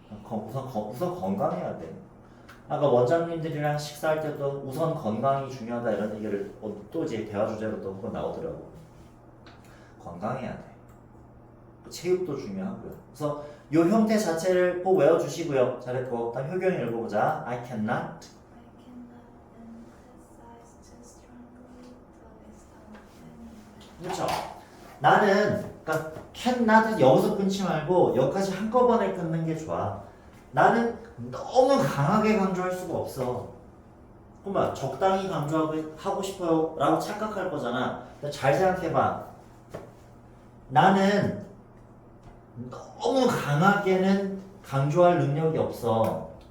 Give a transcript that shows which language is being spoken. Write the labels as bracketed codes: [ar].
[ko] 우선 건강해야 돼. 아까 원장님들이랑 식사할 때도 우선 건강이 중요하다 이런 얘기를 또 이제 대화 주제로 또 한번 나오더라고. 건강해야 돼. 체육도 중요하고요. 그래서 이 형태 자체를 꼭 외워주시고요. 잘했고, 다음 효경이 읽어보자. [en] I cannot. I cannot emphasize too strongly the wisdom of planning. [ko] 그렇죠. 나는 그러니까 cannot 여기서 끊지 말고 여기까지 한꺼번에 끊는 게 좋아. 나는 너무 강하게 강조할 수가 없어. 그러면 적당히 강조하고 싶어요 라고 착각할 거잖아. 근데 잘 생각해봐. 나는 너무 강하게는 강조할 능력이 없어.